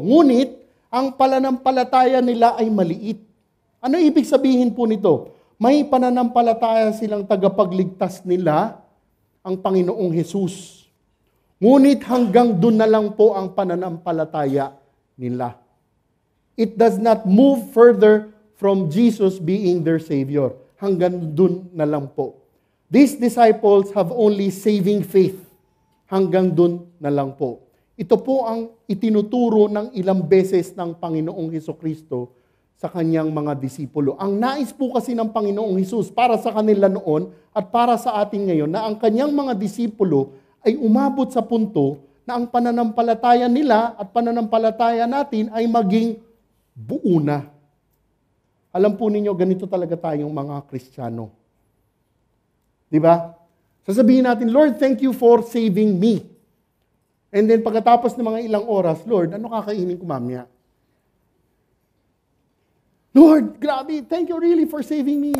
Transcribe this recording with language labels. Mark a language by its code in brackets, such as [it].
[tl] Ngunit, ang pananampalataya nila ay maliit. Ano ibig sabihin po nito? May pananampalataya silang tagapagligtas nila, ang Panginoong Hesus. Ngunit hanggang doon na lang po ang pananampalataya nila. [en] It does not move further from Jesus being their Savior. [tl] Hanggang doon na lang po. [en] These disciples have only saving faith. [tl] Hanggang doon na lang po. Ito po ang itinuturo ng ilang beses ng Panginoong Hesukristo sa kanyang mga disipulo. Ang nais po kasi ng Panginoong Hesus para sa kanila noon at para sa atin ngayon na ang kanyang mga disipulo ay umabot sa punto na ang pananampalataya nila at pananampalataya natin ay maging buo na. Alam po ninyo, ganito talaga tayong mga Kristiyano. Di ba? Sasabihin natin, [en] Lord, thank you for saving me. And then [tl] pagkatapos ng mga ilang oras, Lord, ano kakainin ko mamaya? [en] Lord, grabe, thank you really for saving me.